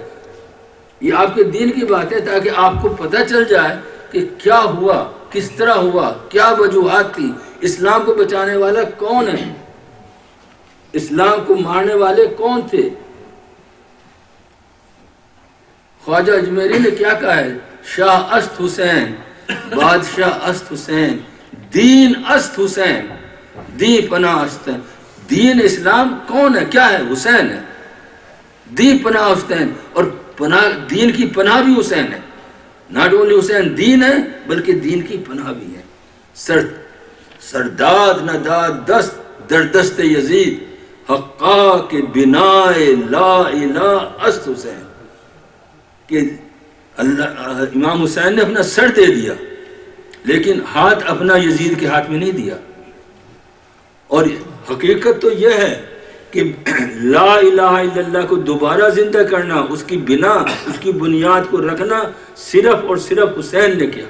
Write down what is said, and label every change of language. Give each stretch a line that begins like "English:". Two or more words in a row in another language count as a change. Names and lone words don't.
Urdu: یہ آپ کے دین کی بات ہے تاکہ آپ کو پتہ چل جائے کہ کیا ہوا, کس طرح ہوا, کیا وجوہات تھی, اسلام کو بچانے والا کون ہے, اسلام کو مارنے والے کون تھے. خواجہ اجمیری نے کیا کہا ہے,
Persian: شاہ است حسین بادشاہ است حسین، دین است حسین، دی پناہ است.
Urdu: دین اسلام کون ہے؟ کیا ہے؟ حسین ہے.
Persian: دی پناہ حسین،
Urdu: اور پناہ دین کی پناہ بھی حسین ہے.
English: not only
Urdu: حسین دین ہے بلکہ دین کی پناہ بھی ہے.
Persian: سرداد نداد دست در دست یزید، حقا کے بنا لا الہ است حسین.
Urdu: کہ اللہ امام حسین نے اپنا سر دے دیا لیکن ہاتھ اپنا یزید کے ہاتھ میں نہیں دیا. اور حقیقت تو یہ ہے کہ
Arabic: لا الہ الا اللہ
Urdu: کو دوبارہ زندہ کرنا، اس کی بنا، اس کی بنیاد کو رکھنا صرف اور صرف حسین نے کیا.